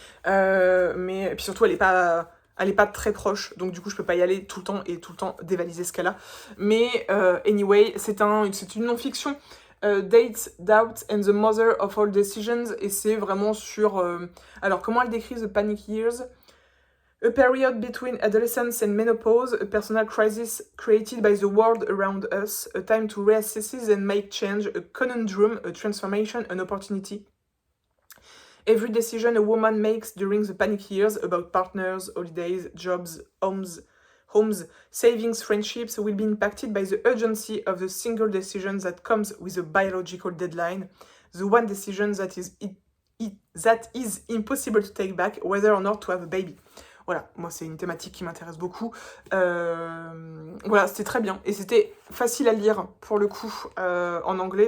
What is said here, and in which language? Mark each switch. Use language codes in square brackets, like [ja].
[fr] Mais puis surtout elle est pas très proche, donc du coup je peux pas y aller tout le temps et tout le temps dévaliser ce qu'elle a. Mais anyway, c'est une non-fiction. Dates, Doubts and the Mother of All Decisions, et c'est vraiment sur... alors comment elle décrit The Panic Years? [en] A period between adolescence and menopause, a personal crisis created by the world around us, a time to reassess and make change, a conundrum, a transformation, an opportunity. Every decision a woman makes during the panic years about partners, holidays, jobs, homes, savings, friendships will be impacted by the urgency of the single decision that comes with a biological deadline, the one decision that is impossible to take back, whether or not to have a baby. [fr] Voilà, moi c'est une thématique qui m'intéresse beaucoup. Voilà, c'était très bien. Et c'était facile à lire pour le coup en anglais.